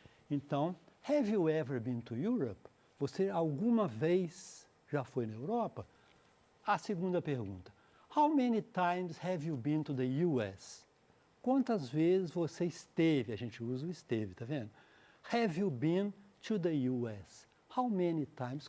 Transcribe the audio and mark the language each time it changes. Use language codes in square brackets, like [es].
[pt] Então, [en] have you ever been to Europe? [pt] Você alguma vez já foi na Europa? A segunda pergunta. [en] How many times have you been to the US? [pt] Quantas vezes você esteve? A gente usa o esteve, tá vendo? [en] Have you been to the US? How many times?